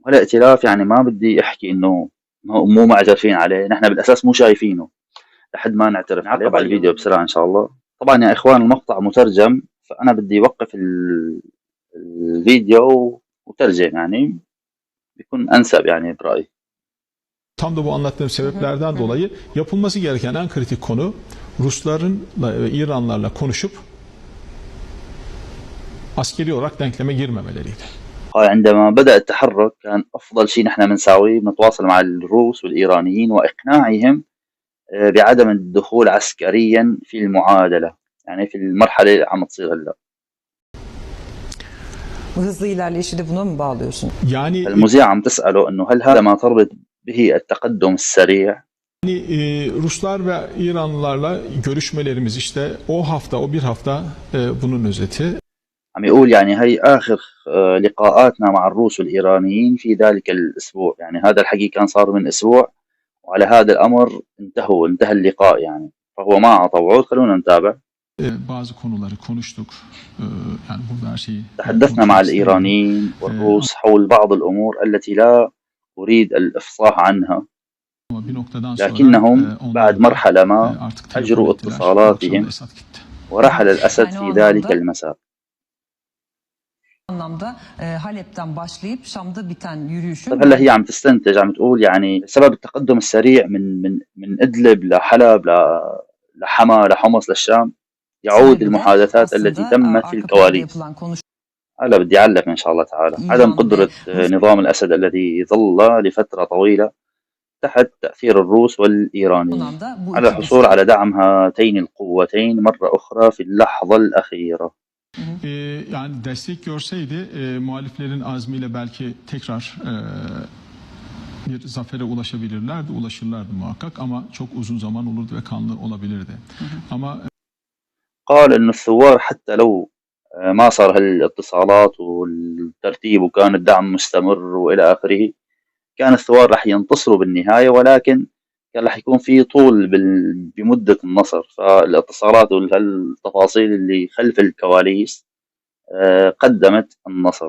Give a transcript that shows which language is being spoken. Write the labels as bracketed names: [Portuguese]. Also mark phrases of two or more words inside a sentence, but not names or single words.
[Arabic] والائتلاف يعني ما بدي أحكي إنه مو معترفين عليه، نحن بالأساس مو شايفينه لحد ما نعترف عليه. بعد الفيديو بسرعة إن شاء الله. طبعا يا إخوان المقطع مترجم، فأنا بدي أوقف الفيديو وترجم يعني بيكون أنسب yani برأيي. [Turkish] Tam da bu anlattığım sebeplerden dolayı yapılması gereken en kritik konu Ruslarla ve İranlarla konuşup askeri olarak denkleme girmemeleriydi. [Arabic] قال عندما بدأ التحرك كان أفضل شيء نحن بنساويه بنتواصل مع الروس والإيرانيين وإقناعهم بعدم الدخول عسكريا في المعادلة، يعني في المرحلة اللي عم تصير هلا. [Turkish] Bu hızlı ilerleyişi de buna mı bağlıyorsun? Yani [Arabic] المذيعة عم تسأله إنه هل هذا ما تربط به التقدم السريع؟ [Turkish] Ruslar ve İranlılarla görüşmelerimiz işte o bir hafta bunun özeti. [Arabic] عم يقول يعني هي آخر لقاءاتنا مع الروس والإيرانيين في ذلك الأسبوع. يعني هذا الحكي كان صار من أسبوع، وعلى هذا الأمر انتهى اللقاء يعني. فهو ما أعطى وعود. خلونا نتابع. [Turkish] Bazı konuları konuştuk. Yani burada her şeyi [Arabic] تحدثنا مع الإيرانيين والروس حول بعض الأمور التي لا أريد الإفصاح عنها، لكنهم بعد مرحلة ما أجروا اتصالاتهم ورحل الأسد في ذلك المساء. [Turkish] anlamda Halep'ten başlayıp Şam'da biten yürüyüşün. [Arabic] طيب هلا هي عم تستنتج، عم تقول يعني سبب التقدم السريع من إدلب لحلب لحما لحمص للشام يعود المحادثات التي تمت في الكواليس. هلا بدي أعلق إن شاء الله تعالى. عدم قدرة نظام الأسد الذي ظل لفترة طويلة تحت تأثير الروس والإيرانيين على الحصول على دعم هاتين القوتين مرة أخرى في اللحظة الأخيرة. [Turkish] Yani destek görseydi muhaliflerin azmiyle belki tekrar bir zafere ulaşırlardı muhakkak ama çok uzun zaman olurdu ve kanlı olabilirdi. Ama [Arabic] قال إنه الثوار حتى لو ما صار هالاتصالات والترتيب وكان الدعم مستمر وإلى آخره، كان الثوار رح ينتصروا بالنهاية، ولكن كان رح يكون في طول بمدة النصر. فالاتصالات والتفاصيل اللي خلف الكواليس قدمت النصر.